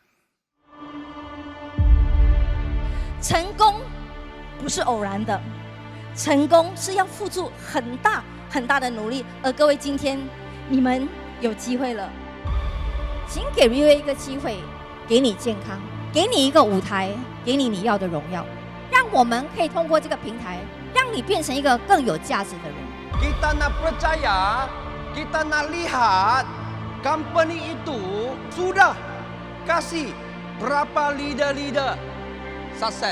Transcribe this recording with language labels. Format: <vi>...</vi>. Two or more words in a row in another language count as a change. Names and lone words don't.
<zh>成功不是偶然的，成功是要付出很大很大的努力。而各位，今天你们有机会了，请给Riway一个机会，给你健康，给你一个舞台，给你要的荣耀。让我们可以通过这个平台，让你变成一个更有价值的人。</zh> <ms>Kita nak percaya, kita nak lihat company itu sudah kasih berapa leader sukses。</ms>